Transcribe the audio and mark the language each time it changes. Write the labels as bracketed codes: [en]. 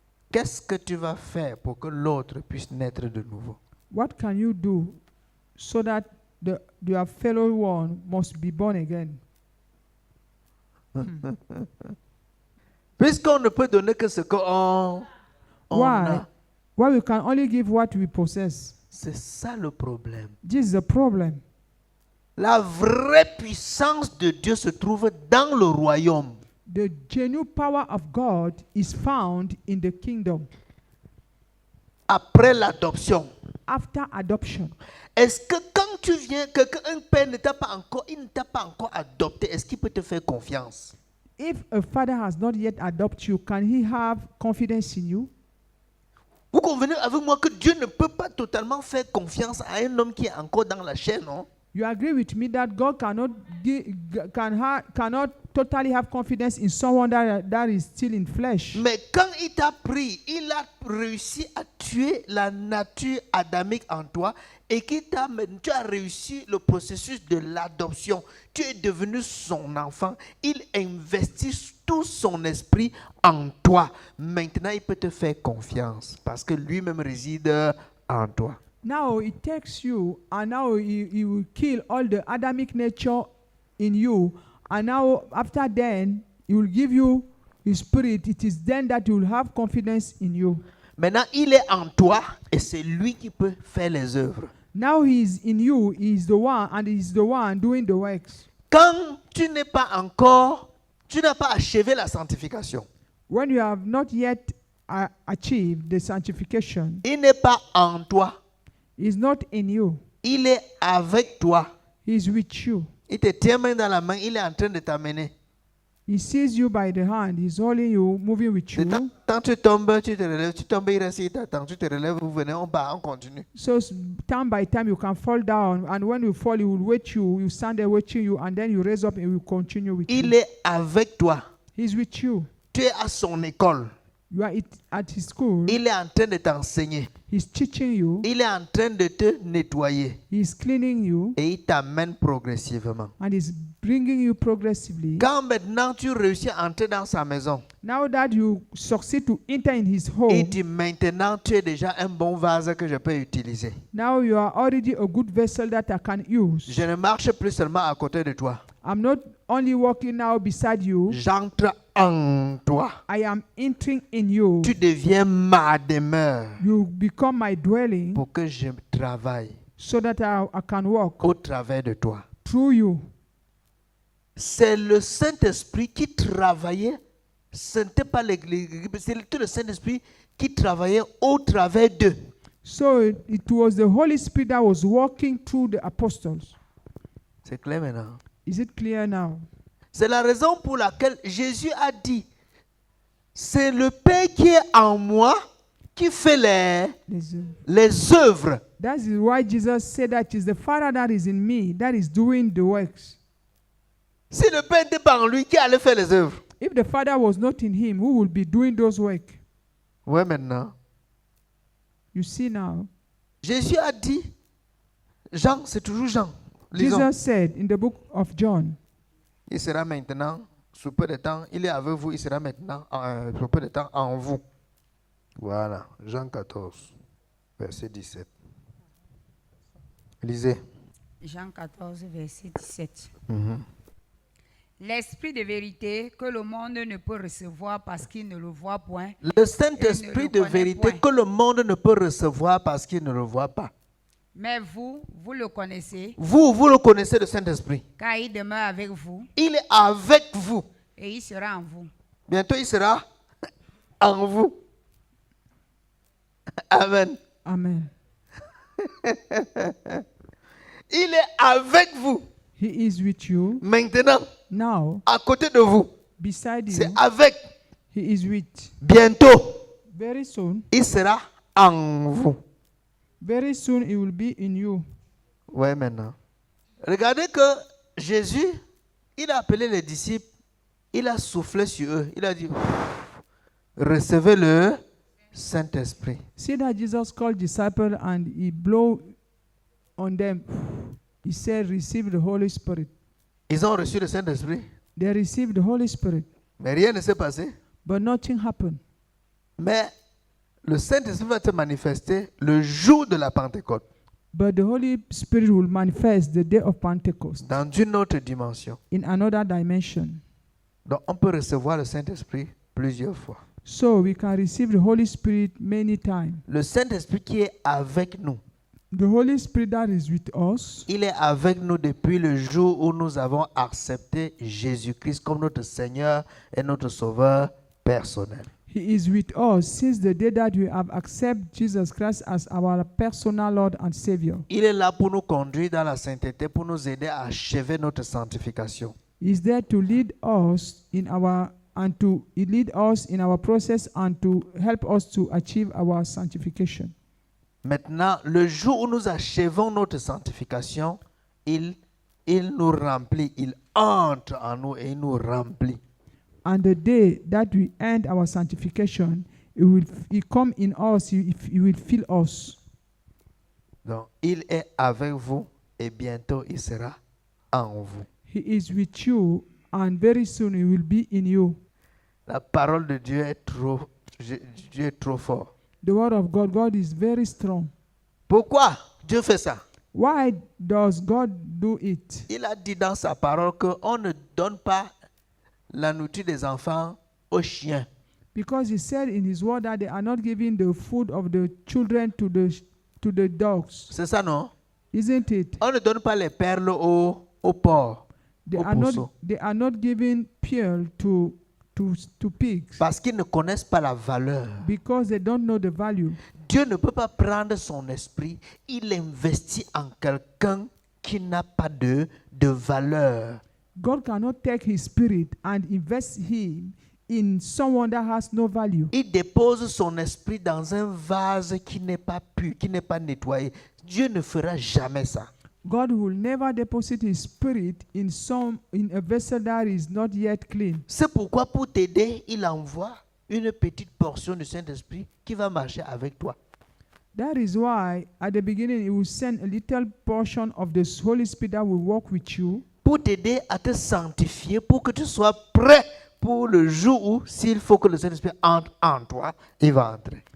[fr] qu'est-ce que tu vas faire pour que l'autre puisse naître de nouveau? [en] what can you do so that your fellow one must be born again? [fr] Puisqu'on ne peut donner que ce qu'on [en] Why? a. Why we can only give what we possess. [fr] C'est ça le problème. [en] This is the problem. [fr] La vraie puissance de Dieu se trouve dans le royaume. [en] The genuine power of God is found in the kingdom [fr] Après l'adoption. [en] after adoption. [fr] Est-ce que quand tu viens, un père ne t'a pas encore, il ne t'a pas encore adopté, est-ce qu'il peut te faire confiance? [en] If a father has not yet adopted you, can he have confidence in you? [fr] Vous convenez avec moi que Dieu ne peut pas totalement faire confiance à un homme qui est encore dans la chair, non? [en] You agree with me that God cannot totally have confidence in someone that is still in flesh. [fr] Mais quand il t'a pris, il a réussi à tuer la nature adamique en toi et tu as réussi le processus de l'adoption. Tu es devenu son enfant. Il investit tout son esprit en toi. Maintenant, il peut te faire confiance parce que lui-même réside en toi. [en] Now he takes you, and now he will kill all the Adamic nature in you, and now after then he will give you his spirit. It is then that you will have confidence in you. [fr] Maintenant, il est en toi et c'est lui qui peut faire les œuvres. [en] Now he is in you. He is the one, and he is the one doing the works. [fr] Quand tu n'as pas achevé la sanctification, [en] When you have not yet achieved the sanctification, [fr] il n'est pas en toi. [en] he is not in you. [fr] Il est avec toi. [en] He is with you. [fr] Il te tient main dans la main, il est en train de t'amener. [en] He sees you by the hand. He's holding you, moving with you. [fr] Quand tu tombes, tu te relèves. Tu tombes, il reste, il t'attend. Tu te relèves, vous venez, on part, on continue. [en] So time by time you can fall down, and when you fall, he will wait you. You stand there watching you, and then you raise up and he will continue with [fr] Il [en] you. [fr] est avec toi. [en] He's with you. [fr] Tu es à son école. [en] You are at his school. [fr] Il est en train de t'enseigner. [en] He's teaching you. [fr] Il est en train de te nettoyer. [en] He's cleaning you, [fr] Et il t'amène progressivement. [en] and he's bringing you progressively. [fr] Quand maintenant tu réussis à entrer dans sa maison, [en] Now that you succeed to enter in his [fr] il [en] home, [fr] dit maintenant tu es déjà un bon vase que je peux utiliser. [en] now you are already a good vessel that I can use. [fr] Je ne marche plus seulement à côté de toi. [en] I'm not only walking now beside you, [fr] J'entre en toi. [en] I am entering in you. [fr] Tu deviens ma demeure [en] You become my dwelling [fr] pour que je travaille [en] so that I can walk [fr] au travers de toi. [en] through you. [fr] C'est le Saint-Esprit qui travaillait. Ce n'était pas l'Église, c'est le Saint-Esprit qui travaillait au travers d'eux. [en] So it was the Holy Spirit that was walking through the apostles. [fr] C'est clair maintenant. [en] Is it clear now? [fr] C'est la raison pour laquelle Jésus a dit, c'est le Père qui est en moi qui fait les œuvres. [en] That is why Jesus said that it is the Father that is in me that is doing the works. [fr] Si le Père n'était pas en lui, qui allait faire les œuvres? [en] If the Father was not in him, who would be doing those work? [fr] Ouais, maintenant. [en] You see now. [fr] Jésus a dit, Jean, c'est toujours Jean. Lisons. [en] Jesus said in the book of John, [fr] Il sera maintenant, sous peu de temps, il est avec vous, il sera maintenant, sous peu de temps, en vous. Voilà, Jean 14, verset 17. Lisez. Jean 14, verset 17. L'esprit de vérité que le monde ne peut recevoir parce qu'il ne le voit point. Le Saint-Esprit de vérité que le monde ne peut recevoir parce qu'il ne le voit pas. Mais vous, vous le connaissez, Vous le connaissez, le Saint-Esprit. car il demeure avec vous Il est avec vous. et il sera en vous. Bientôt, il sera en vous. Amen. Amen. Il est avec vous. [en] He is with you [fr] Maintenant, [en] now, [fr] à côté de vous. [en] beside [fr] C'est [en] you. [fr] avec. [en] He is with. [fr] Bientôt, [en] Very soon, [fr] il sera en vous. [en] very soon he will be in you. [fr] Ouais, maintenant. Regardez que Jésus, il a appelé les disciples, il a soufflé sur eux. Il a dit, recevez le Saint-Esprit. [en] See that Jesus called disciples and he blew on them. He said, receive the Holy Spirit. [fr] Ils ont reçu le Saint-Esprit, [en] They received the Holy Spirit, [fr] mais rien ne s'est passé. [en] but nothing happened. [fr] Mais le Saint-Esprit va te manifester le jour de la Pentecôte, [en] But the Holy Spirit will manifest the day of Pentecost [fr] dans une autre dimension. [en] in another dimension. [fr] Donc, on peut recevoir le Saint-Esprit plusieurs fois. [en] So we can receive the Holy Spirit many times. [fr] Le Saint-Esprit qui est avec nous, [en] The Holy Spirit that is with us, [fr] il est avec nous depuis le jour où nous avons accepté Jésus-Christ comme notre Seigneur et notre Sauveur personnel. [en] He is with us since the day that we have accepted Jesus Christ as our personal Lord and Savior. [fr] Il est là pour nous conduire dans la sainteté, pour nous aider à achever notre sanctification. [en] He is there to lead us in our process and to help us to achieve our sanctification. [fr] Maintenant, le jour où nous achevons notre sanctification, il nous remplit, il entre en nous et il nous remplit. [en] And the day that we end our sanctification, he come in us, he will fill us. [fr] Donc, il est avec vous et bientôt il sera en vous. [en] He is with you and very soon he will be in you. [fr] La parole de Dieu est trop fort. [en] The word of God is very strong. [fr] Pourquoi Dieu fait ça? [en] Why does God do it? [fr] Il a dit dans sa parole qu'on ne donne pas la nourriture des enfants aux chiens. [en] Because he said in his word that they are not giving the food of the children to the dogs. [fr] C'est ça, non? [en] Isn't it? [fr] On ne donne pas les perles aux porcs, [en] They [fr] aux [en] are [fr] pourceaux, [en] not giving pearl to pigs [fr] parce qu'ils ne connaissent pas la valeur. [en] because they don't know the value. [fr] Dieu ne peut pas prendre son esprit, il investit en quelqu'un qui n'a pas de valeur. [en] God cannot take his spirit and invest him in someone that has no value. [fr] Il dépose son esprit dans un vase qui n'est pas pur, qui n'est pas nettoyé. Dieu ne fera jamais ça. [en] God will never deposit his spirit in a vessel that is not yet clean. [fr] C'est pourquoi pour t'aider, il envoie une petite portion du Saint-Esprit qui va marcher avec toi. [en] That is why at the beginning he will send a little portion of the Holy Spirit that will walk with you [fr] Pour t'aider à te sanctifier, pour que tu sois prêt pour le jour où, s'il faut que le Saint-Esprit entre en toi, il va entrer.